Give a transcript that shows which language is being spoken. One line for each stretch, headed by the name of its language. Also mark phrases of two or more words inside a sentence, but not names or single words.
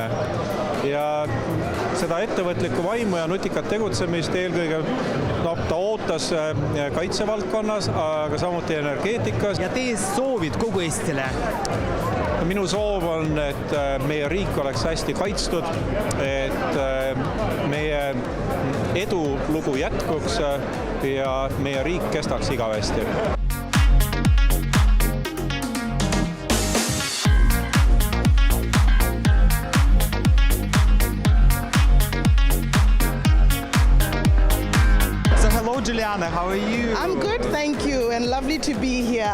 Estonian: Ja seda ettevõtlikku vaimu ja nutikat tegutsemist eelkõige ta ootas kaitsevaldkonnas, aga samuti energeetikas. Ja teie soovid kogu Eestile? Minu soov on, et meie riik oleks hästi kaitstud, et meie edulugu jätkuks ja meie riik kestaks igavesti.
English: Juliana, how are you? I'm good, thank you, and lovely to be here.